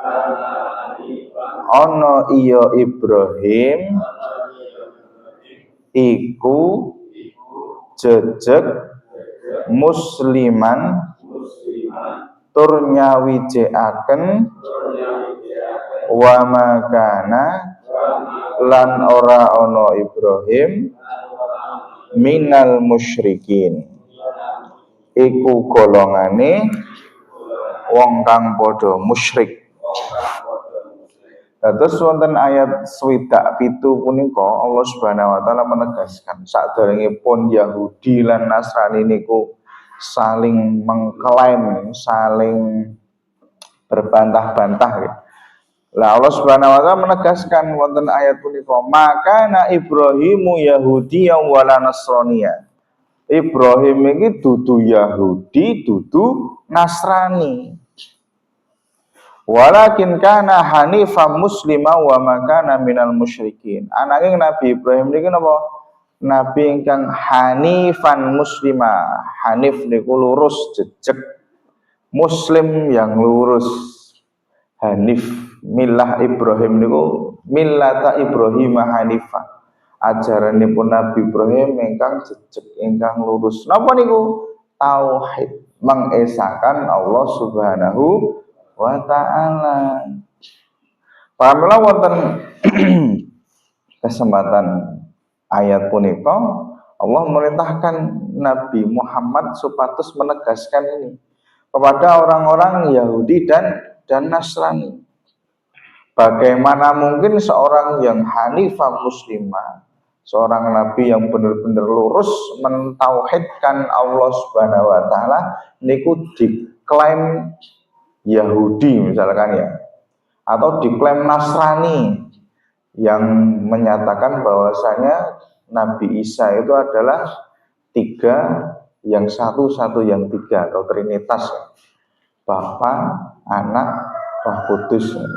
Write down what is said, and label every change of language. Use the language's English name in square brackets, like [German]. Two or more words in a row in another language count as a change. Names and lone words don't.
[Javanese] ono iya Ibrahim iku jejeg musliman tur nyawijekaken [Arabic] wa makana [Javanese] lan ora ono Ibrahim [Arabic] minal musyrikin [Javanese] iku golongane wong kang padha musyrik. Terus wonten ayat 27 punika Allah Subhanahu wa taala menegaskan saderengipun Yahudi lan Nasrani niku [Indonesian] saling mengklaim, saling berbantah-bantah. [Javanese] Lah Allah Subhanahu wa taala menegaskan wonten ayat punika, [Arabic] maka na Ibrahimu Yahudiyan wala Nasraniya. [Javanese] Ibrahim iki dudu Yahudi, dudu Nasrani. [Arabic] Walakin kana hanifan muslima wa makana minal musyrikin. [Javanese] Ananging Nabi Ibrahim niki napa? Nabi ingkang [Arabic] hanifan muslima. [Javanese] Hanif niku lurus jejeg. [Indonesian] Muslim yang lurus. [Javanese] Hanif, [Arabic] milah Ibrahim [Javanese] niku [Arabic] millata Ibrahim hanifan. [Javanese] Ajaranipun Nabi Ibrahim ingkang jejeg, ingkang lurus. Napa niku? [Indonesian] Tauhid, mengesahkan Allah [Arabic] Subhanahu wa ta'ala. [Javanese] Pamela wonten kesempatan ayat punika [Indonesian] Allah merintahkan Nabi Muhammad supados menegaskan ini kepada orang-orang Yahudi dan Nasrani. Bagaimana mungkin seorang yang hanifah muslimah, seorang nabi yang benar-benar lurus mentauhidkan Allah [Arabic] Subhanahu wa taala [Javanese] niku [Indonesian] diklaim Yahudi misalkan ya, atau diklaim Nasrani yang menyatakan bahwasanya Nabi Isa itu adalah tiga yang satu yang tiga atau Trinitas, Bapa, Anak, Roh Kudus.